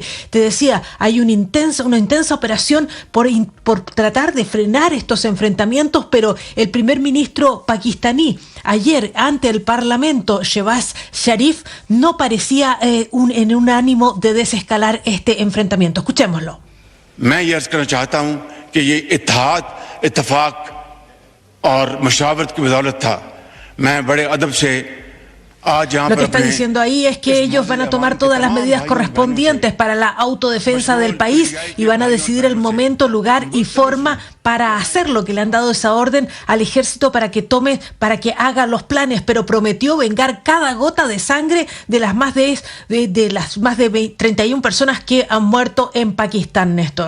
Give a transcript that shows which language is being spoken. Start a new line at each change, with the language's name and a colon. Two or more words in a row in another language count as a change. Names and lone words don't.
Spanish: Te decía, hay una intensa operación por tratar de frenar estos enfrentamientos, pero el primer ministro pakistaní ayer ante el Parlamento, Shehbaz Sharif, no parecía en un ánimo de desescalar este enfrentamiento. Escuchémoslo.
Urdu: میں یہ عرض کرنا چاہتا ہوں کہ یہ اتحاد، اتفاق اور مشاورت کی بدولت تھا. میں بڑے ادب سے
Spanish: Lo que está diciendo ahí es que ellos van a tomar todas las medidas correspondientes para la autodefensa del país y van a decidir el momento, lugar y forma para hacerlo, que le han dado esa orden al ejército para que haga los planes, pero prometió vengar cada gota de sangre de las más de 31 personas que han muerto en Pakistán, Néstor.